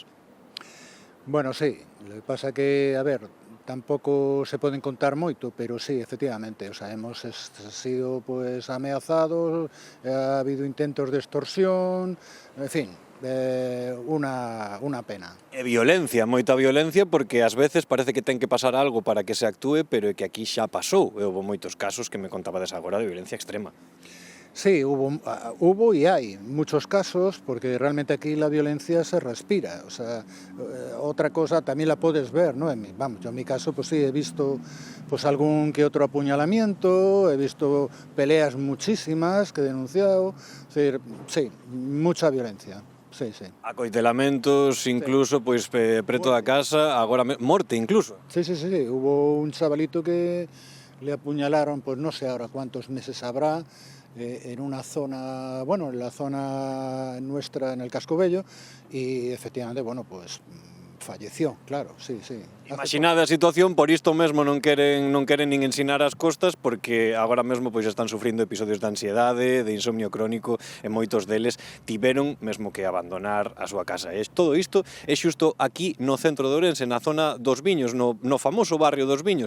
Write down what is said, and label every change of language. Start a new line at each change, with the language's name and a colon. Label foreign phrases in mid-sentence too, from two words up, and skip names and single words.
Spanish: Bueno, sí, lo que pasa que, a ver,
Galician: tampouco se poden contar moito,
Spanish: pero sí, efectivamente, o sea, hemos sido pues ameazados, ha habido intentos de extorsión, en fin,
Galician: unha pena. E violencia, moita violencia, porque ás veces parece que ten que pasar algo para que se actúe, pero é que aquí xa pasou, e houve moitos casos que me contabades agora de violencia extrema.
Spanish: Sí, hubo y hay muchos casos, porque realmente aquí la violencia se respira. O sea, otra cosa también la puedes ver, ¿no? Vamos, yo en mi caso, pues sí, he visto pues algún que otro apuñalamiento, he visto peleas muchísimas que he denunciado. Es decir, sí, mucha violencia. Sí, sí.
Galician: Acoitelamentos, incluso, pois, preto da casa, agora morte, incluso.
Spanish: Sí, hubo un chavalito que le apuñalaron, pues no sé ahora cuántos meses habrá, en una zona, bueno, en la zona nuestra, en el Casco Bello, y efectivamente, bueno, pues falleció, claro, sí.
Galician: Imaginade a situación, por isto mesmo non queren nin ensinar as costas, porque agora mesmo pois están sufrindo episodios de ansiedade, de insomnio crónico, e moitos deles tiveron mesmo que abandonar a súa casa. E todo isto é xusto aquí no centro de Ourense, na zona dos Viños, no famoso barrio dos Viños.